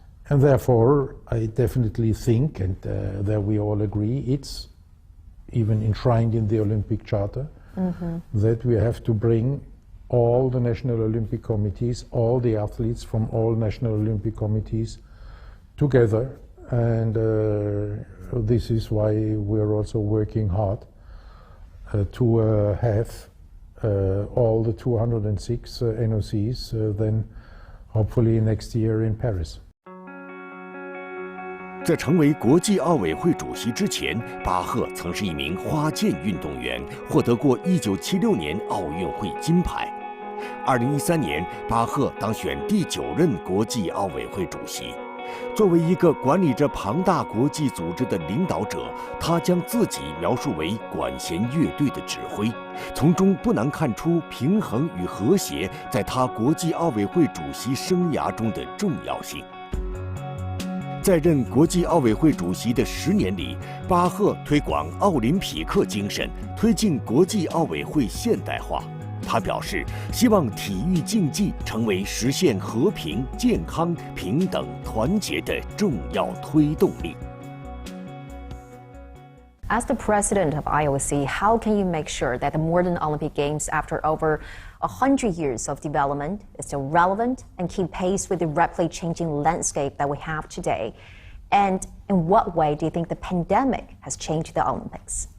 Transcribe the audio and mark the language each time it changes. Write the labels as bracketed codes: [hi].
[en] And therefore, I definitely think, and there we all agree, it's even enshrined in the Olympic Charter, that we have to bring all the national Olympic committees, all the athletes from all national Olympic committees together. And this is why we're also working hard to have all the 206 NOCs then hopefully next year in Paris. [zh] 在成为国际奥委会主席之前，巴赫曾是一名花剑运动员，获得过1976年奥运会金牌。 2013年，巴赫当选第9任国际奥委会主席。作为一个管理着庞大国际组织的领导者，他将自己描述为管弦乐队的指挥，从中不难看出平衡与和谐在他国际奥委会主席生涯中的重要性。在任国际奥委会主席的10年里，巴赫推广奥林匹克精神，推进国际奥委会现代化。他表示，希望体育竞技成为实现和平、健康、平等、团结的重要推动力。 [en] As the president of IOC, how can you make sure that the modern Olympic Games, after over 100 years of development, is still relevant and keep pace with the rapidly changing landscape that we have today? And in what way do you think the pandemic has changed the Olympics?